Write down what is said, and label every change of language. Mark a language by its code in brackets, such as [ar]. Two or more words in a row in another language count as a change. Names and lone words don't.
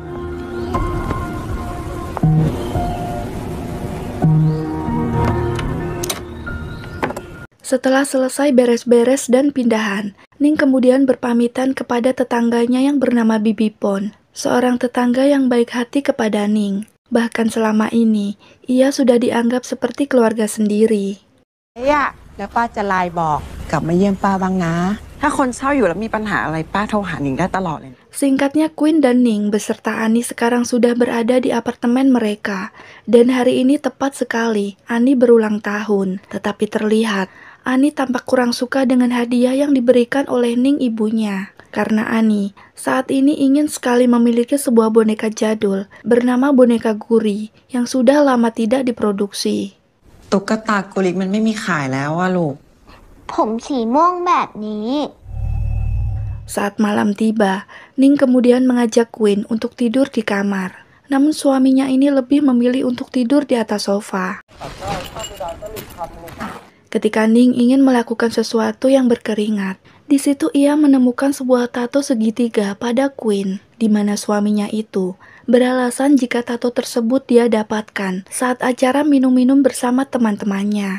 [id] Setelah selesai beres-beres dan pindahan, Ning kemudian berpamitan kepada tetangganya yang bernama Bibi Pon, seorang tetangga yang baik hati kepada Ning. Bahkan selama ini, ia sudah dianggap seperti keluarga sendiri. [th] แล้วป้าจะไลน์บอกกลับมาเยี่ยมป้าบ้างนะถ้าคนเช่าอยู่แล้วมีปัญหาอะไรป้าโทรหาหนิงได้ตลอดเลย [id] Singkatnya, Queen dan Ning beserta Ani sekarang sudah berada di apartemen mereka. Dan hari ini tepat sekali, Ani berulang tahun. Tetapi terlihat, Ani tampak kurang suka dengan hadiah yang diberikan oleh Ning ibunya. Karena Ani saat ini ingin sekali memiliki sebuah boneka jadul bernama boneka Guri yang sudah lama tidak diproduksi. [th] ตุ๊กตากุลิกมันไม่มีขายแล้วอะลูก ผมสีม่วงแบบนี้ [id] Saat malam tiba, Ning kemudian mengajak Queen untuk tidur di kamar. Namun suaminya ini lebih memilih untuk tidur di atas sofa. Ketika Ning ingin melakukan sesuatu yang berkeringat, di situ ia menemukan sebuah tato segitiga pada Queen, di mana suaminya itu beralasan jika tato tersebut dia dapatkan saat acara minum-minum bersama teman-temannya.